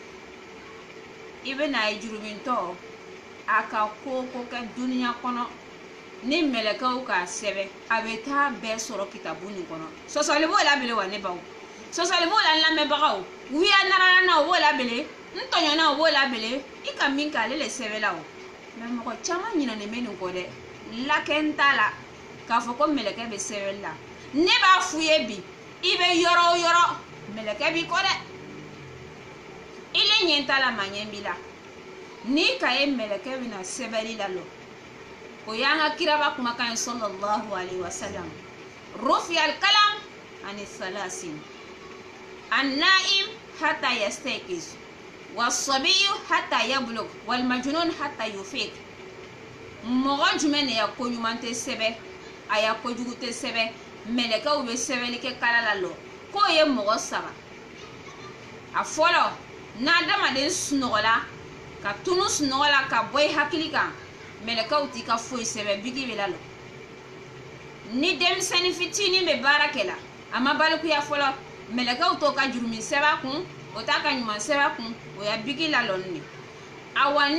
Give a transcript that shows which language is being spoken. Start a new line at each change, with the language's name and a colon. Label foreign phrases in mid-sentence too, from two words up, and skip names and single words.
Bambara: i bɛ n'a ye jurumintɔ a ka ko kɛ duniya kɔnɔ ni mɛlɛkɛw k'a sɛbɛn a bɛ taa bɛɛ sɔrɔ kitabu nin kɔnɔ sɔsɔli b'o labɛn wa ne baw sɔsɔli b'o la n lamɛnbagaw wuya narana o b'o labɛn n tɔɲɔna o b'o labɛn i ka min kɛ ale de sɛbɛnla o mɛ mɔgɔ caman ɲinɛnen bɛ nin kɔ dɛ lakɛn t'a la k'a fɔ ko mɛlɛkɛ bɛ sɛbɛnni la ne b'a f'u ye bi i bɛ yɔrɔ o yɔrɔ mɛlɛkɛ b'i kɔ dɛ i le ɲɛ t'a la maa ɲɛ b'i la ni ka ye mɛlɛkɛ bɛna sɛbɛnni la lɔ o y'an ka kiraba kumakan ye
Arabic: صلى الله عليه وسلم رفع القلم عن ثلاثة النائم حتى يستيقظ والصبي حتى يبلغ والمجنون حتى يفيق
Bambara: mɔgɔ jumɛn de ya ko ɲuman tɛ sɛbɛn a ya kojugu tɛ sɛbɛn mɛlɛkɛw bɛ sɛbɛnni kɛ kala la lɔ k'o ye mɔgɔ saba a fɔlɔ n'adamaden sunɔgɔla ka tunu sunɔgɔla ka bɔ i hakili kan mɛlɛkɛw t'i ka foyi sɛbɛn bigi bɛ la lɔ ni denmisɛnnin fitinin bɛ baara kɛ la a ma balikuya fɔlɔ mɛlɛkɛw t'o ka jurumin sɛbɛn kun o t'a ka ɲuman sɛbɛn kun o ya bigi la lɔni de awa ni